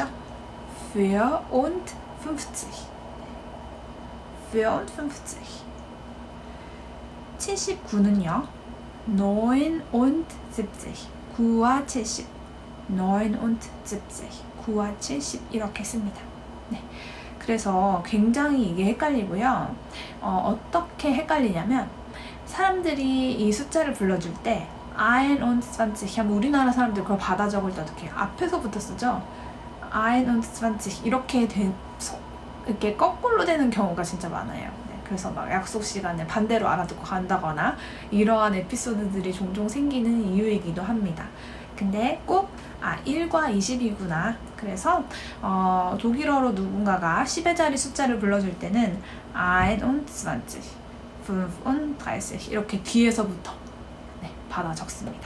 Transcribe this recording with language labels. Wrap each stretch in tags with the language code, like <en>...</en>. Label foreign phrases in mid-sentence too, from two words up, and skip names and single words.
<de>4 und 50 4 und 50 79는요 9 und 70</de> <ko>9와 70</ko> <de>9 und 70</de> <ko>9와 70 이렇게 씁니다. 네. 그래서 굉장히 이게 헷갈리고요. 어떻게 헷갈리냐면 사람들이 이 숫자를 불러줄 때</ko> <de>ein und 20</de> <ko>하면 우리나라 사람들 그걸 받아 적을 때 어떻게 해요? 앞에서부터 쓰죠?</ko> <de>ein und 20</de> <ko>이렇게 돼서 이렇게 거꾸로 되는 경우가 진짜 많아요. 네. 그래서 막 약속 시간을 반대로 알아듣고 간다거나 이러한 에피소드들이 종종 생기는 이유이기도 합니다. 근데 꼭 1과 20이구나. 그래서 독일어로 누군가가 10의 자리 숫자를 불러줄 때는 21, 35 이렇게 뒤에서부터 받아 적습니다.</ko>